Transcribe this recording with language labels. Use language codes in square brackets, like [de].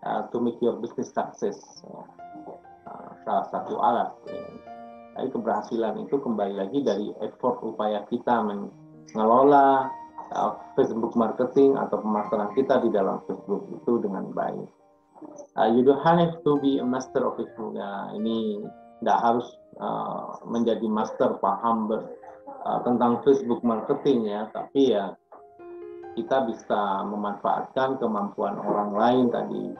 [en] To make your business success, [id] salah satu alat. Jadi keberhasilan itu kembali lagi dari effort upaya kita mengelola Facebook marketing atau pemasaran kita di dalam Facebook itu dengan baik. [en] You don't have to be a master of Facebook. [id] Ya, ini tidak harus menjadi master paham tentang Facebook marketing ya, tapi ya kita bisa memanfaatkan kemampuan orang lain tadi.